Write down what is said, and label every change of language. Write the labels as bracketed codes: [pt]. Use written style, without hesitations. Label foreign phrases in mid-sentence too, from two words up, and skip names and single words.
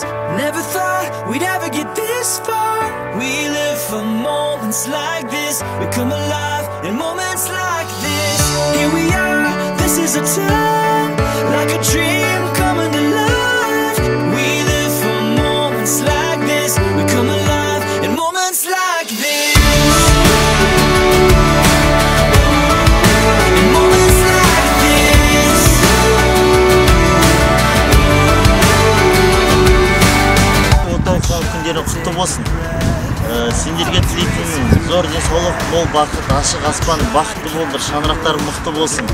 [en] Never thought we'd ever get this far. We live for moments like this. We come alive in moments like this. Here we are, this is a time, like a dream coming to life. We live for moments like this. We come alive in moments like this. [kk] Күндері құтты болсын. Сендерге тілейтін зор денсаулық, мол бақыт, ашық аспан, бақытты болыңдар, шаңырақтарың мықты болсын.